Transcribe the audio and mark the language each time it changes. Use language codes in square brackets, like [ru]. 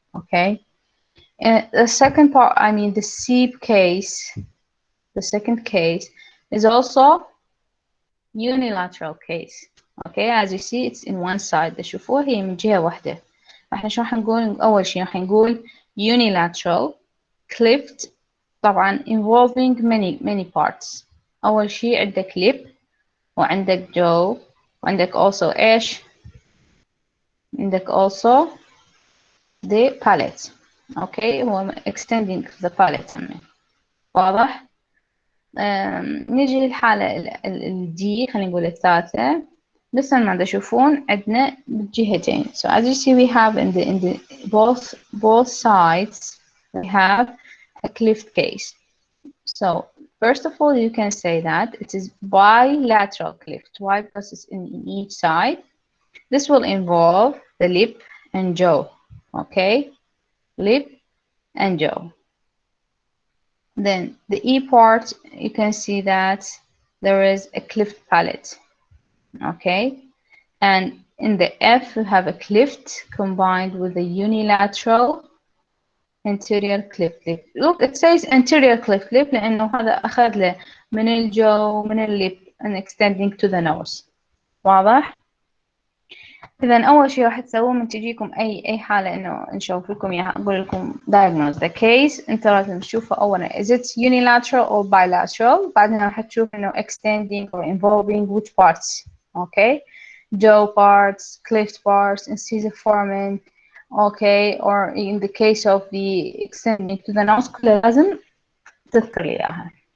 [en] Okay, and the second part, the SEEP case, the second case is also unilateral case. Okay, as you see, it's in one side. [ar] تشوفوها هي من جهة واحدة. احنا شو راح نقول؟ أول شيء راح نقول [en] unilateral cleft، [ar] طبعا [en] involving many parts. [ar] أول شيء عندك lip، وعندك jaw، وعندك [en] also [ar] إيش؟ عندك [en] also the palate. [ar] أوكي، هو [en] extending the palate. [ar] واضح؟ نيجي للحالة الدي، خلينا نقول الثالثة. بس ما تشوفون عندنا بالجهتين. [en] So as you see, we have in the both sides we have a cleft case. So first of all, you can say that it is bilateral cleft. Why? Because it's in each side. This will involve the lip and jaw. Okay, lip and jaw. Then the E part, you can see that there is a cleft palate. Okay, and in the F we have a cleft combined with a unilateral anterior cleft lip. Look, it says anterior cleft lip [ar] لأنه هذا أخذ له من الجو من الليب [en] and extending to the nose. [ar] واضح؟ إذا أول شيء راح تسووه من تجيكم أي حالة إنه نشوف لكم إياها، أقول لكم [en] diagnose the case. [ar] أنت لازم تشوفه أولا [en] is it unilateral or bilateral. [ar] بعدين راح تشوف إنه [en] extending or involving which parts. Okay, jaw parts, cleft parts, incisive okay, or in the case of the extending to the nose [ar] كلها لازم تذكر لي إياها.